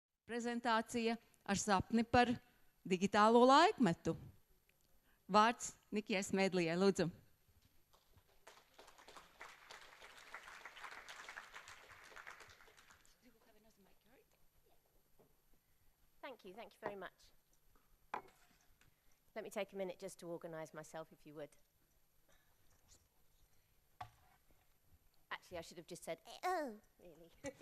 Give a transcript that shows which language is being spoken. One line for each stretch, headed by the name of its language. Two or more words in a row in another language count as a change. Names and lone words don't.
Latvian: prezentācija ar sapni par digitālo laikmetu. Vārds Nikijai Smedlijai, lūdzu.
English: Thank you very much. Let me take a minute just to organise myself, if you would. Actually, I should have just said, oh, really.